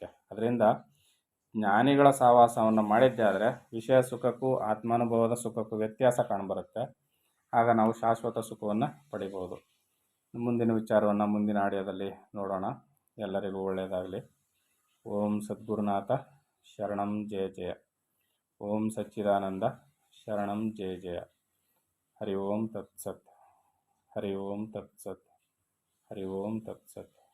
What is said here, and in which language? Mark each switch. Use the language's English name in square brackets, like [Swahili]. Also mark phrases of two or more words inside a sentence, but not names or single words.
[Kannada] ಅದರಿಂದ ಜ್ಞಾನಿಗಳ ಸಹವಾಸವನ್ನು ಮಾಡಿದ್ದೇ ಆದರೆ ವಿಷಯ ಸುಖಕ್ಕೂ ಆತ್ಮಾನುಭವದ ಸುಖಕ್ಕೂ ವ್ಯತ್ಯಾಸ ಕಾಣಬರುತ್ತೆ. ಆಗ ನಾವು ಶಾಶ್ವತ ಸುಖವನ್ನು ಪಡಿಬೋದು. ಮುಂದಿನ ವಿಚಾರವನ್ನು ಮುಂದಿನ ಆಡಿಯೋದಲ್ಲಿ ನೋಡೋಣ. ಎಲ್ಲರಿಗೂ ಒಳ್ಳೆಯದಾಗಲಿ. [Sanskrit] ಓಂ ಸದ್ಗುರುನಾಥ ಶರಣಂ ಜಯ ಜಯ. ಓಂ ಸಚ್ಚಿದಾನಂದ ಶರಣಂ ಜಯ ಜಯ. ಹರಿ ಓಂ ತತ್ಸತ್. ಹರಿ ಓಂ ತತ್ಸತ್. ಹರಿ ಓಂ ತತ್ಸತ್.